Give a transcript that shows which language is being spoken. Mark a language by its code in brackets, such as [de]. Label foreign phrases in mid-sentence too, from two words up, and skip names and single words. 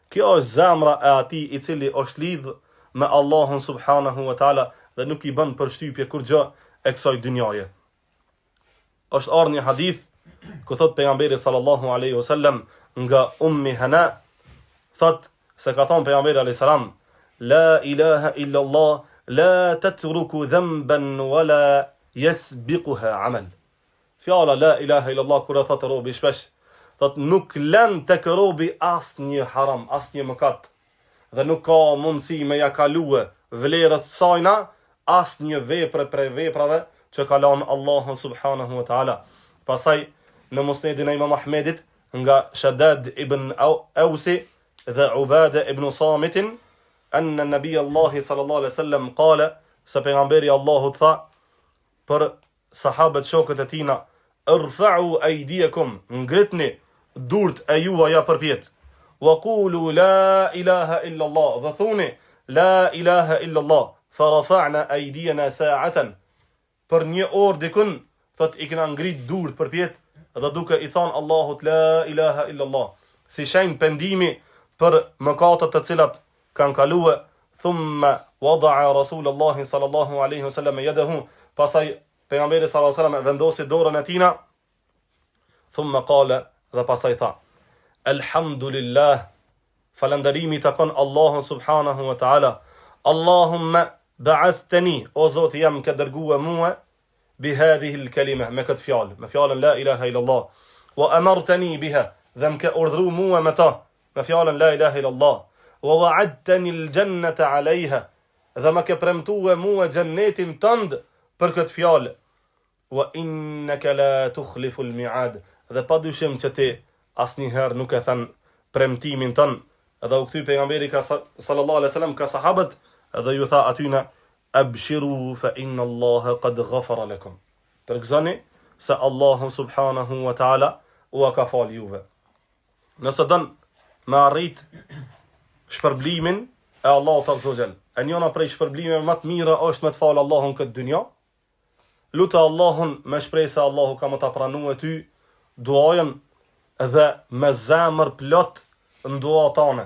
[sq] Kjo është zemra e atij i cili është lidh me Allahun [ar] سبحانه وتعالى [sq] dhe nuk i bën përshtypje kur gjë e kësaj dynjaje. Është ardhur një hadith ku thot pejgamberi [ar] صلى الله عليه وسلم [sq] nga Ummi Hana, thot se ka thënë pejgamberi [ar] عليه السلام, لا إله إلا الله لا تترك ذنبا ولا يسبقها عمل. [sq] Fjala [ar] لا إله إلا الله [sq] kur thot robi shpesh, thot nuk lën tek robi asnjë haram, asnjë mëkat, dhe nuk ka mundësi me ja kalue vlerët sajna asnjë vepre prej veprave që ka lënë Allahu [ar] سبحانه وتعالى. [sq] Pastaj në musnedin e Imam Ahmedit nga Shaddad ibn Ausi dhe Ubada ibn Samit, [ar] أن نبي الله صلى الله عليه وسلم qala, [sq] se pejgamberi Allahut tha për sahabët shokët e tina, [ar] ارفعوا أيديكم, [sq] ngritni durt e juaja përpjet, [ar] وقولوا لا إله إلا الله, [sq] dhe thuni [ar] لا إله إلا الله, فرفعنا أيدينا ساعة, [sq] për një orë dikun, thot i kena ngrit durt përpjet dhe duke i thon Allahut [ar] لا إله إلا الله, [sq] si shenjë pendimi për mëkatet të cilat kanë kaluar. [ar] ثم وضع رسول الله صلى الله عليه وسلم يده, [sq] pasaj pejgamberi [ar] صلى الله عليه وسلم [sq] vendosi dorën e tina. [ar] ثم قال, [sq] dhe pasaj tha, [ar] alhamdulillah, [sq] falënderimi takon Allahun [ar] سبحانه وتعالى، اللهم بعثني, [sq] o Zoti jam ka dërguar [ar] mua بهذه الكلمة, [sq] me këtë fjalë, me fjalën [ar] لا إله إلا الله, وأمرتني بها, [sq] dhe më ka urdhëruar mua me ta, me fjalën [ar] لا إله إلا الله, ووعدتني الجنة عليها, [sq] dhe më ka premtuar mua xhennetin tënd për këtë fjalë, [ar] وإنك لا تخلف الميعاد, [sq] dhe padyshim që ti asnjëherë nuk e thën premtimin tënd. Edhe u kthy pejgamberi [ar] صلى الله عليه وسلم [sq] ka sahabët dhe ju tha atyna, [ar] أبشروا فإن الله قد غفر لكم, [sq] përgëzoni se Allahu [ar] سبحانه وتعالى [sq] u ka fal juve. Nëse don me arrit shpërblimin e Allahut [ar] عز وجل, [sq] e njëna prej shpërblimeve më të mira është me të falë Allahun këtë dynja. Lutë Allahun me shpresë se Allahu ka më ta pranuar ty duajën dhe me zemër plot në dua tane.